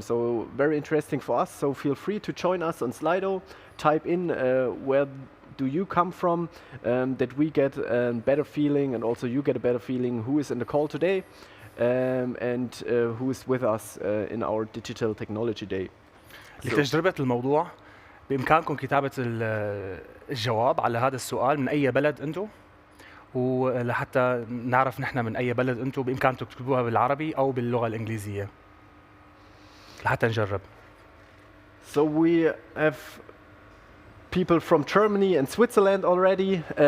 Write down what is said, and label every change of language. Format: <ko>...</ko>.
<en>So very interesting for us. So feel free to join us on Slido. Type in where do you come from, that we get a better feeling, and also you get a better feeling who is in the call today and who is with us in our Digital Technology Day.</en> <ar>لتجربة الموضوع بإمكانكم كتابة الجواب على هذا السؤال من أي بلد أنتم، ولحتى نعرف نحن من أي بلد أنتم بإمكانكم تكتبوها بالعربي أو باللغة الإنجليزية لحتى نجرب.</ar> <en>So we have people from Germany and Switzerland already.</en>